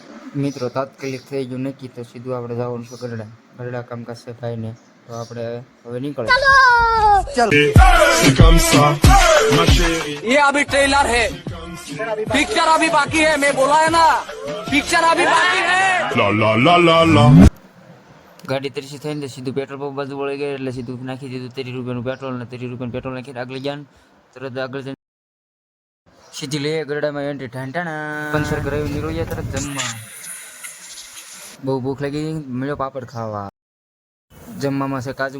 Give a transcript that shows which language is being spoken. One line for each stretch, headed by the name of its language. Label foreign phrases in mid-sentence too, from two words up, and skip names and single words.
Gujarati: મિત્રો તાત્કાલિક થઈ ગયું નક્કી તો સીધું આપણે જવાનું છે ગરડા કામકાજ છે ભાઈને તો આપણે હવે નીકળે
Hindi: ये अभी ट्रेलर है पिक्चर अभी बाकी है मैं बोला है ना पिक्चर अभी बाकी है ला ला ला ला ला
Gujarati: ગાડી તરીસી થઈને સીધું પેટ્રોલ પંપ બાજુ વળી ગઈ એટલે સીધું નાખી દીધું 30 રૂપિયાનું પેટ્રોલ ને 30 રૂપિયાનું પેટ્રોલ નાખી આગળ જાન તરત આગળ જઈને સીધી લઈએ ગરડામાં એન્ટ્રી ઠાંટાણા પંચર કરાવી નીકળી ગયા તરત જમવા બહુ ભૂખ લાગી મળ્યો પાપડ ખાવા જમવામાં છે કાજુ